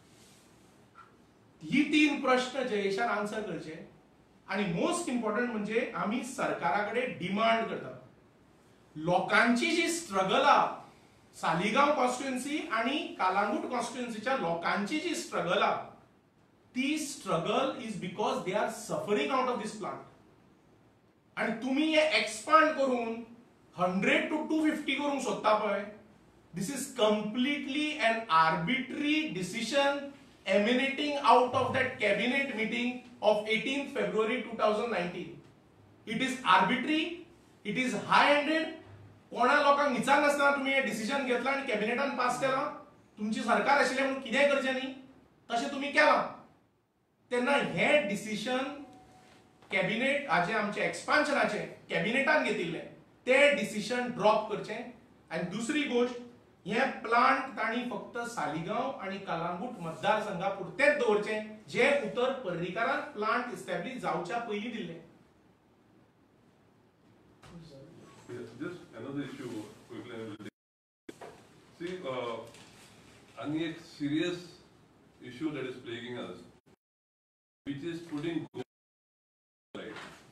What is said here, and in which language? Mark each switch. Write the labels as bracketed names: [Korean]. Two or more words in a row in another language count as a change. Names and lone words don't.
[Konkani] ही 3 प्रश्न जयेशान आन्सर करचे. आणि [English] most important [Konkani] म्हणजे आम्ही सरकारा कडेन डिमांड करता. लोकांची जी स्ट्रगल आहा सालिगांव कॉन्स्टिट्युएन्सी आणि कालांगूट कॉन्स्टिट्युएन्सीच्या लोकांची जी स्ट्रगल आहा ती स्ट्रगल [English] is because they are suffering out of this plant. [Konkani] आणि तुम्ही हे एक्सपांड करून [English] 100 to 250 [Konkani] करूंक सोदता पळय. [English] This is completely an arbitrary decision emanating out of that cabinet meeting of 18th February 2019. It is arbitrary, it is high-handed. [Konkani] कोणा लोकांक विचार नासतना तुम्ही हे डिसिजन घेतला आणि कॅबिनेटान पास केला. तुमची सरकार आशिल्ले म्हणून कितेंय करचें न्ही तशें तुमी केलां. तेन्ना हे डिसिजन कॅबिनेट हाचे आमचे एक्सपान्शनाचे कॅबिनेटान घेतिल्ले ते डिसिजन ड्रॉप करचें. आणि दुसरी गोष्ट हे प्लांट तांणी फक्त सालिगांव आणि कलांगूट मतदारसंघापुरतेच दवरचे जे उतर पर्रीकारान प्लांट इस्टॅब्लिश जावच्या पयलीं दिल्ले. [English] Just another issue quickly I will take. See, any a serious issue that is plaguing us, which is putting right.